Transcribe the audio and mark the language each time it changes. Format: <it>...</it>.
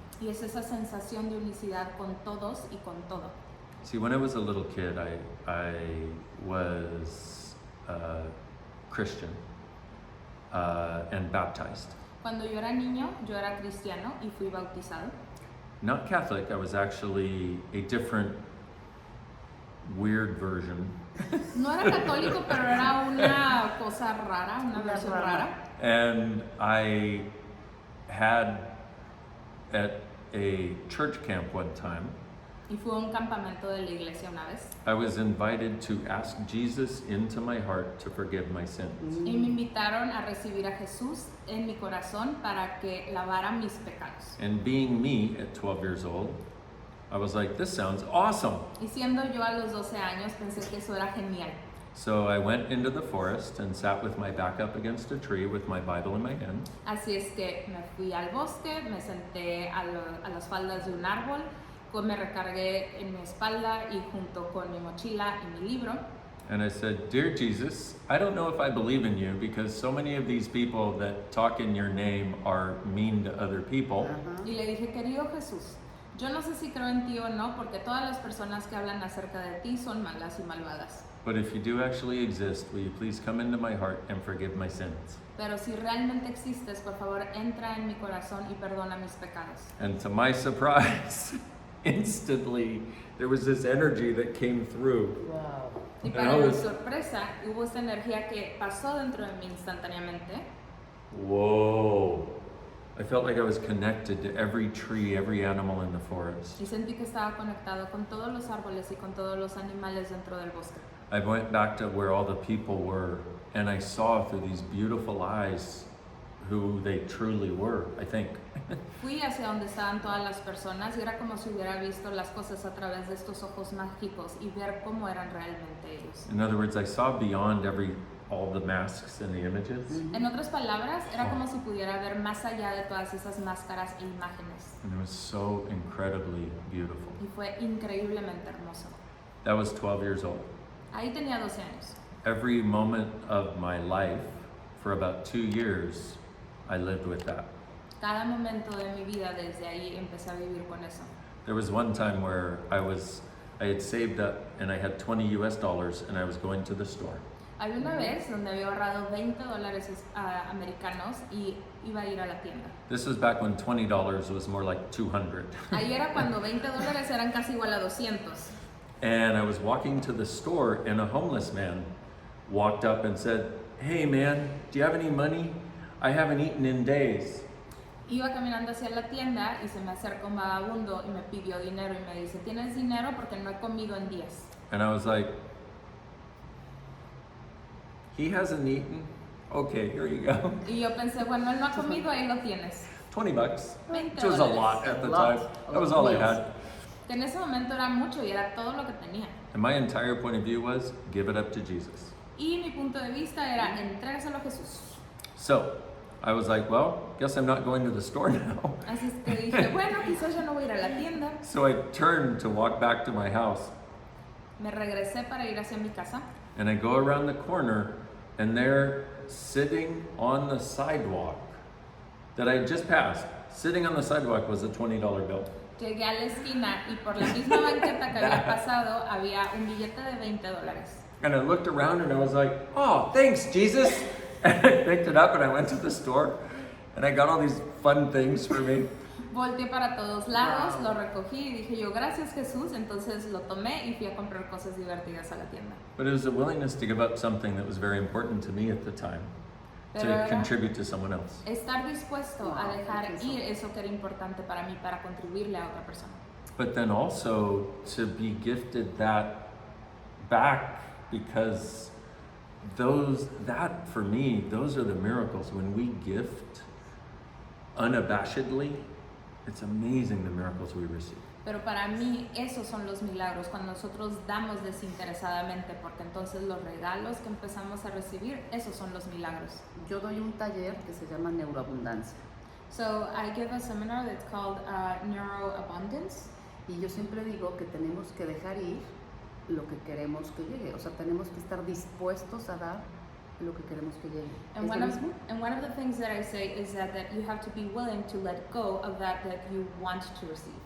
<es>Y es esa sensación de unicidad con todos y con todo.</es> <en>See, when I was a little kid, I was Christian and baptized.</en> <es>Cuando yo era niño, yo era cristiano y fui bautizado.</es> <en>not Catholic. I was actually a different, weird version.</en> <es>No era católico, pero era una cosa rara, una versión rara.</es> <en>And I had at a church camp one time,</en> <es>Y fue a un campamento de la iglesia una vez.</es> <en>I was invited to ask Jesus into my heart to forgive my sins.</en> <es>Y me invitaron a recibir a Jesús en mi corazón para que lavara mis pecados.</es> <en>And being me at 12 years old, I was like, this sounds awesome.</en> <es>Y siendo yo a los 12 años, pensé que eso era genial.</es> <en>So I went into the forest and sat with my back up against a tree with my Bible in my hand.</en> <es>Así es que me fui al bosque, me senté a las faldas de un árbol, me recargué en mi espalda y junto con mi mochila y mi libro.</es> <en>And I said, Dear Jesus, I don't know if I believe in you because so many of these people that talk in your name are mean to other people.</en> <es>Y le dije, querido Jesús, yo no sé si creo en ti o no porque todas las personas que hablan acerca de ti son malas y malvadas.</es> <en>But if you do actually exist, will you please come into my heart and forgive my sins?</en> <es>Pero si realmente existes, por favor, entra en mi corazón y perdona mis pecados.</es> <en>And to my surprise, instantly, there was this energy that came through. Wow.</en> <es>Y para mi sorpresa, hubo esta energía que pasó dentro de mí instantáneamente. Whoa.</es> <en>I felt like I was connected to every tree, every animal in the forest.</en> <es>Y sentí que estaba conectado con todos los árboles y con todos los animales dentro del bosque.</es> <en>I went back to where all the people were, and I saw through these beautiful eyes who they truly were, I think.</en> <es>Fui hacia donde estaban todas las personas y era como si hubiera visto las cosas a través de estos ojos mágicos y ver cómo eran realmente ellos.</es> <en>In other words, I saw beyond all the masks and the images,</en> <es>En otras palabras, era como si pudiera ver más allá de todas esas máscaras e imágenes.</es> <en>and it was so incredibly beautiful.</en> <es>Y fue increíblemente hermoso.</es> <en>That was 12 years old.</en> <es>Ahí tenía 12 años.</es> <en>Every moment of my life, for about 2 years, I lived with that.</en> <es>Cada momento de mi vida desde ahí empecé a vivir con eso.</es> <en>There was one time where I had saved up and I had $20 and I was going to the store.</en> <es>Había una vez donde había ahorrado $20 americanos y iba a ir a la tienda.</es> <en>This was back when $20 was more like 200.</en> <es>Ahí era cuando $20 eran casi igual a 200.</es> <en>And I was walking to the store and a homeless man walked up and said, "Hey man, do you have any money? I haven't eaten in days."</en> <es>Iba caminando hacia la tienda y se me acerca un vagabundo y me pidió dinero y me dice, ¿tienes dinero? Porque no he comido en días.</es> <en>And I was like, he hasn't eaten? Okay, here you go.</en> <es>Y yo pensé, bueno, él no ha comido, ahí lo tienes.</es> <en>$20,</en> <es>$20.</es> <en>which was a lot at the time. That was all I had.</en> <es>Que en ese momento era mucho y era todo lo que tenía.</es> <en>And my entire point of view was, give it up to Jesus.</en> <es>Y mi punto de vista era, entrégaselo a Jesús.</es> <en>So, I was like, well, guess I'm not going to the store now.</en> <es>Así es que dije, bueno, quizás yo no voy a ir a la tienda.</es> <en>So I turned to walk back to my house.</en> <es>Me regresé para ir hacia mi casa.</es> <en>And I go around the corner, and there, sitting on the sidewalk that I had just passed, sitting on the sidewalk was a $20 bill.</en> <es>Llegué a la esquina y por la misma banqueta que había pasado había un billete de $20.</es> <en>And I looked around and I was like, oh, thanks, Jesus. And I picked it up and I went to the store and I got all these fun things for me.</en> <es>Volteé para todos lados, lo recogí y dije yo, gracias Jesús, entonces lo tomé y fui a comprar cosas divertidas a la tienda.</es> <en>But it was a willingness to give up something that was very important to me at the time, to contribute to someone else.</en> <es>Estar dispuesto a dejar ir eso que era importante para mí, para contribuirle a otra persona.</es> <en>But then also to be gifted that back, because that for me, those are the miracles. When we gift unabashedly, it's amazing the miracles we receive.</en> <es>Pero para mí esos son los milagros, cuando nosotros damos desinteresadamente, porque entonces los regalos que empezamos a recibir, esos son los milagros. Yo doy un taller que se llama Neuroabundancia.</es> <en>So I give a seminar that's called Neuroabundance.</en> <es>Y yo siempre digo que tenemos que dejar ir lo que queremos que llegue. O sea, tenemos que estar dispuestos a dar lo que queremos que llegue.</es> <en>And</en> <es>¿Es lo mismo?</es> <en>one of the things that I say is that you have to be willing to let go of that you want to receive.</en>